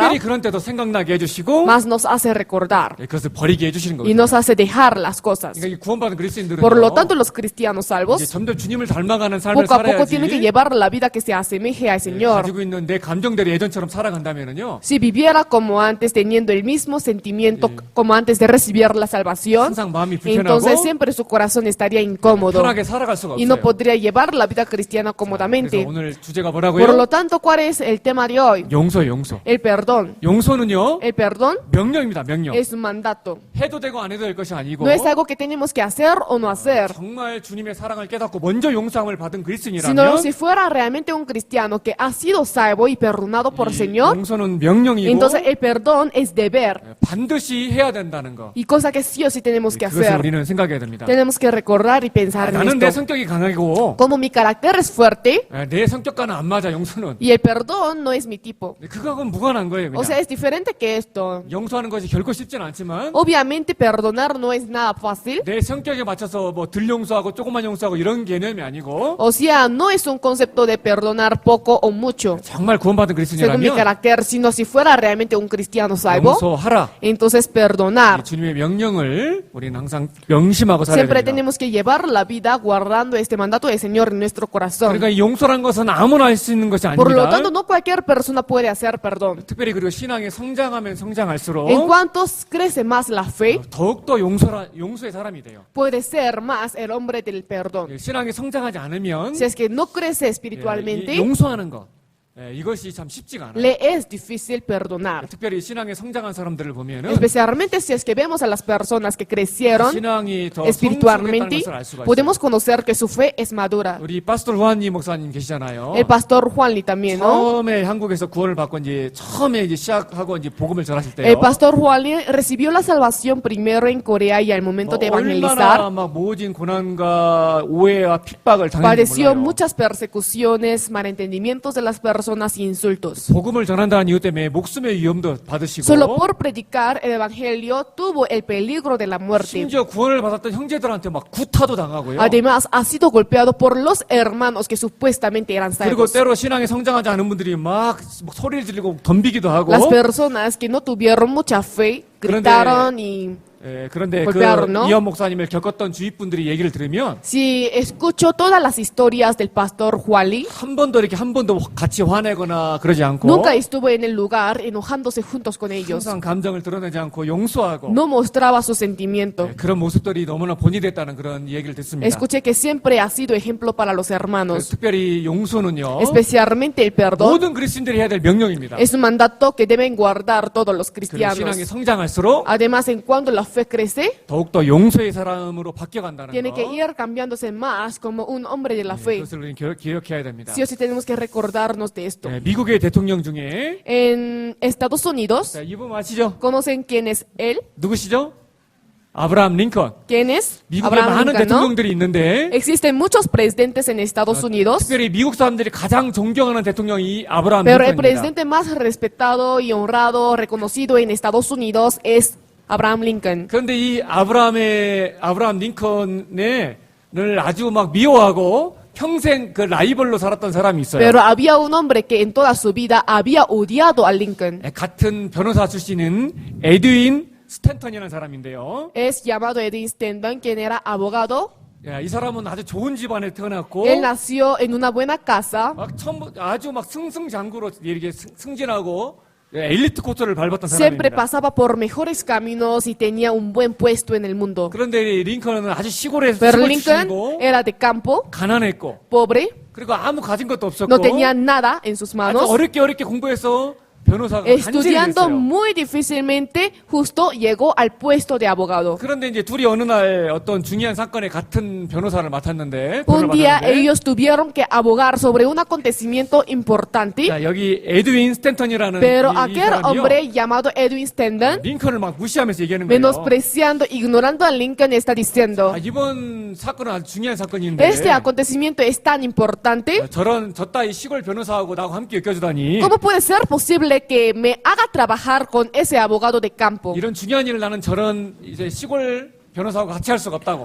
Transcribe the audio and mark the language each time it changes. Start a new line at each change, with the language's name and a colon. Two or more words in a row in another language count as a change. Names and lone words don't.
Korean: 특별히 그런 때도 생각나게 해주시고
Spanish: más nos hace recordar
Korean: 그것을 버리게 해주시는
Spanish: y
Korean: 거예요.
Spanish: nos hace dejar las cosas.
Korean: 그러니까 이 구원받은 그리스도인들은
Spanish: Por lo tanto, los cristianos
Korean: 이제
Spanish: salvos
Korean: 점점 주님을 닮아가는 삶을
Spanish: poco a poco tienen que
Korean: 살아야지
Spanish: llevar la vida que se asemeje al Señor.
Korean: 가지고 있는 내 감정대로 예전처럼 살아간다면은요
Spanish: Si viviera como antes, teniendo el mismo sentimiento como antes de recibir la salvación,
Korean: 항상 마음이
Spanish: entonces
Korean: 불편하고
Spanish: siempre su corazón estaría incómodo
Korean: 편하게 살아갈 수가
Spanish: y no
Korean: 없어요.
Spanish: podría llevar la vida cristiana
Korean: 그래서
Spanish: cómodamente.
Korean: 오늘 주제가
Spanish: Por
Korean: 뭐라고요?
Spanish: lo tanto, ¿cuál es el tema de hoy?
Korean: 용서, 용서.
Spanish: El perdón.
Korean: 용서는요
Spanish: El perdón
Korean: 명령입니다, 명령.
Spanish: es un mandato.
Korean: 해도 되고 안 해도 될 것이 아니고
Spanish: No es algo que tenemos que hacer o no hacer,
Korean: 정말 주님의 사랑을 깨닫고 먼저 용서함을 받은
Spanish: sino
Korean: 그리스도인이라면
Spanish: si fuera realmente un cristiano que ha sido salvo y perdonado por el Señor,
Korean: 용서는 명령이고
Spanish: entonces el perdón es deber
Korean: 반드시 해야 된다는 거.
Spanish: y cosa que sí o sí tenemos que
Korean: 그것을
Spanish: hacer.
Korean: 우리는 생각해야 됩니다.
Spanish: Tenemos que recordar y pensar en
Korean: 나는 내
Spanish: esto.
Korean: 성격이 강하고
Spanish: Como mi carácter es fuerte
Korean: 내 성격과는 안 맞아 용서는.
Spanish: y el perdón no es mi tipo.
Korean: 그거하고는 무관한 거예요.
Spanish: O sea,
Korean: 그냥.
Spanish: es diferente que esto.
Korean: 용서하는 것이 결코 쉽진 않지만
Spanish: Obviamente perdonar no es nada fácil.
Korean: 내 성격에 맞춰서 뭐 덜 용서하고 조금만 용서하고 이런 개념이 아니고
Spanish: O sea, no es un concepto de perdonar poco o mucho,
Korean: 정말 구원받은
Spanish: según mi
Korean: 그리스도인이라면
Spanish: carácter, sino si fuera realmente un cristiano salvo,
Korean: 용서하라.
Spanish: entonces
Korean: 이
Spanish: perdonar.
Korean: 주님의 명령을 우리는 항상 명심하고 살아야
Spanish: Siempre
Korean: 됩니다.
Spanish: tenemos que llevar la vida guardando este mandato del Señor en nuestro corazón.
Korean: 그러니까 이 용서란 것은 아무나 할 수 있는 것이
Spanish: Por lo
Korean: 아닙니다.
Spanish: tanto, no cualquier persona puede hacer perdón.
Korean: 특별히 그리고 신앙이 성장하면 성장할수록
Spanish: En cuanto crece más la fe,
Korean: 더욱더 용서의 사람이 돼요.
Spanish: puede ser más el hombre del perdón.
Korean: 신앙이 성장하지 않으면
Spanish: Si es que no crece
Korean: 이
Spanish: espiritualmente,
Korean: 용서하는 것 이것이 참 쉽지가 않아요.
Spanish: le es difícil perdonar.
Korean: 특별히 신앙에 성장한 사람들을 보면은
Spanish: Especialmente si es que vemos a las personas que crecieron
Korean: 신앙이 더
Spanish: espiritualmente,
Korean: 성숙했다는 것을 알 수가 있어요.
Spanish: podemos conocer que su fe es madura.
Korean: 우리 파스토 후안니 목사님 계시잖아요.
Spanish: El pastor Juan Lee también, ¿no?
Korean: 처음에 한국에서 구원을 받고 이제 처음에 이제 시작하고 이제 복음을 전하실 때요.
Spanish: El pastor Juan Lee recibió la salvación primero en Corea y al momento de
Korean: 얼마나
Spanish: evangelizar
Korean: 막 모진 고난과 오해와 핍박을 당했는지
Spanish: padeció
Korean: 몰라요.
Spanish: muchas persecuciones, malentendimientos de las personas y insultos.
Korean: 복음을 전한다는 이유 때문에 목숨의 위험도 받으시고
Spanish: Solo por predicar el evangelio tuvo el peligro de la muerte.
Korean: 심지어 구원을 받았던 형제들한테 막 구타도 당하고요.
Spanish: Además, ha sido golpeado por los hermanos que supuestamente eran
Korean: 그리고
Spanish: salvos.
Korean: 때로 신앙에 성장하지 않은 분들이 막 소리를 지르고 덤비기도 하고
Spanish: Las personas que no tuvieron mucha fe gritaron y
Korean: 그런데
Spanish: golpearon, ¿no?
Korean: 이현 목사님을 겪었던 주위분들이 얘기를 들으면
Spanish: si escucho todas las historias del pastor Huali,
Korean: 한 번도 같이 화내거나 그러지 않고
Spanish: nunca estuvo en el lugar enojándose juntos con ellos.
Korean: 항상 감정을 드러내지 않고 용서하고
Spanish: No mostraba su sentimiento.
Korean: 그런 모습들이 너무나 본이 됐다는 그런 얘기를 듣습니다.
Spanish: Escuché que siempre ha sido ejemplo para los hermanos.
Korean: 특별히 용서는요.
Spanish: Especialmente el perdón
Korean: 모든 그리스도인들이 해야 될 명령입니다.
Spanish: es un mandato que deben guardar todos los
Korean: 그리고
Spanish: cristianos.
Korean: 신앙이 성장할수록
Spanish: Además, en cuanto la fe crece,
Korean: 더욱더 용서의 사람으로 바뀌어간다는
Spanish: tiene que
Korean: 거.
Spanish: ir cambiándose más como un hombre de la fe.
Korean: 그것을 우리는 기억해야 됩니다.
Spanish: Sí o sí tenemos que recordarnos de esto.
Korean: 미국의 대통령 중에
Spanish: En Estados Unidos,
Korean: 자, 이분 아시죠?
Spanish: ¿conocen quién es él?
Korean: 누구시죠? 아브라함 링컨.
Spanish: ¿Quién es?
Korean: 미국에
Spanish: Abraham
Korean: 많은
Spanish: Lincoln, ¿no?
Korean: 대통령들이 있는데
Spanish: Existen muchos presidentes en Estados Unidos,
Korean: 특별히 미국 사람들이 가장 존경하는 대통령이 아브라함
Spanish: pero el
Korean: 링컨입니다.
Spanish: presidente más respetado y honrado, reconocido en Estados Unidos es Abraham Lincoln.
Korean: 그런데 이 아브라함 링컨을 아주 막 미워하고 평생 그 라이벌로 살았던 사람이 있어요.
Spanish: Pero había un hombre que en toda su vida había odiado a Lincoln.
Korean: 같은 변호사 출신인 에드윈 스탠턴이라는 사람인데요.
Spanish: Es llamado Edwin Stanton, quien era abogado.
Korean: 이 사람은 아주 좋은 집안에 태어났고
Spanish: Él nació en una buena casa.
Korean: 막 아주 막 승승장구로 이렇게 승진하고 엘리트 코스를 밟았던
Spanish: Siempre
Korean: 사람입니다.
Spanish: pasaba por mejores caminos y tenía un buen puesto en el mundo.
Korean: 그런데 링컨은 아주 시골에서
Spanish: Pero
Korean: 시골
Spanish: Lincoln
Korean: 출신이고
Spanish: era de campo,
Korean: 가난했고
Spanish: pobre,
Korean: 그리고 아무 가진 것도 없었고
Spanish: no tenía nada en sus
Korean: 아주
Spanish: manos.
Korean: 어렵게 공부해서 변호사가 간절히
Spanish: Estudiando
Korean: 됐어요.
Spanish: muy difícilmente, justo llegó al puesto de abogado.
Korean: 그런데 이제 둘이 어느 날 어떤 중요한 사건에 같은 변호사를 맡았는데
Spanish: Un día
Korean: 맡았는데
Spanish: ellos tuvieron que abogar sobre un acontecimiento importante,
Korean: 자, 여기 에드윈 스탠턴이라는
Spanish: pero
Korean: 이
Spanish: aquel
Korean: 사람이요.
Spanish: hombre llamado Edwin Stanton,
Korean: 링컨을 막 무시하면서 얘기하는 거예요.
Spanish: menospreciando, ignorando a Lincoln, está diciendo,
Korean: 이번 사건은 아주 중요한 사건인데
Spanish: este acontecimiento es tan importante,
Korean: 저 따위 시골 변호사하고 나하고 함께 엮여주다니
Spanish: ¿cómo puede ser posible que me haga trabajar con ese abogado de campo?
Korean: 이런 중요한 일을 나는 저런 이제 시골 변호사하고 같이 할 수가 없다고.